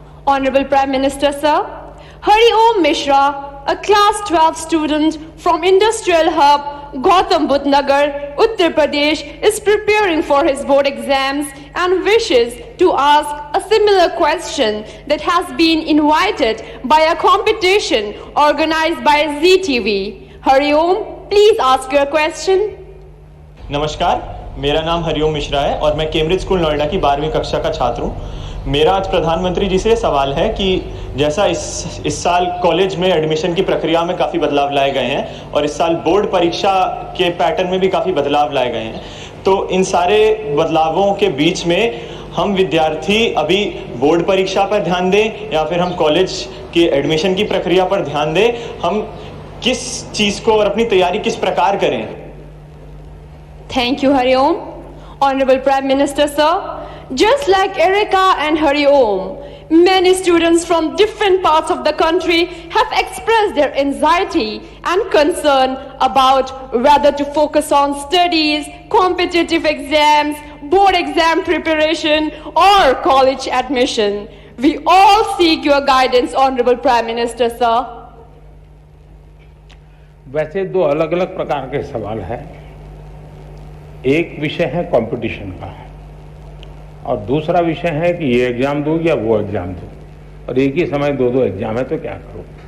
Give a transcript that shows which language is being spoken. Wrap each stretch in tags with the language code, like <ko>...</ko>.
<en>Honorable Prime Minister Sir, Hari Om Mishra, a class 12 student from Industrial Hub, Gautam Budh Nagar, Uttar Pradesh, is preparing for his board exams and wishes to ask a similar question that has been invited by a competition organized by ZTV. Hari Om, please ask your question.</en> <hi>नमस्कार, मेरा नाम हरिओम मिश्रा है और मैं Cambridge school Noida की 12वीं कक्षा का छात्र हूँ। मेरा आज प्रधानमंत्री जी से सवाल है कि जैसा इस साल कॉलेज में एडमिशन की प्रक्रिया में काफ़ी बदलाव लाए गए हैं और इस साल बोर्ड परीक्षा के पैटर्न में भी काफ़ी बदलाव लाए गए हैं, तो इन सारे बदलावों के बीच में हम विद्यार्थी अभी बोर्ड परीक्षा पर ध्यान दें या फिर हम कॉलेज के एडमिशन की प्रक्रिया पर ध्यान दें, हम किस चीज़ को और अपनी तैयारी किस प्रकार करें?</hi> <en>Thank you, Hari Om. Honorable Prime Minister Sir, just like Erica and Hari Om, many students from different parts of the country have expressed their anxiety and concern about whether to focus on studies, competitive exams, board exam preparation, or college admission. We all seek your guidance, Honorable Prime Minister Sir.</en> <hi>वैसे दो अलग अलग प्रकार के सवाल हैं। एक विषय है कंपटीशन का और दूसरा विषय है कि ये एग्जाम दूं या वो एग्जाम दूं, और एक ही समय दो एग्जाम है तो क्या करूं।</hi>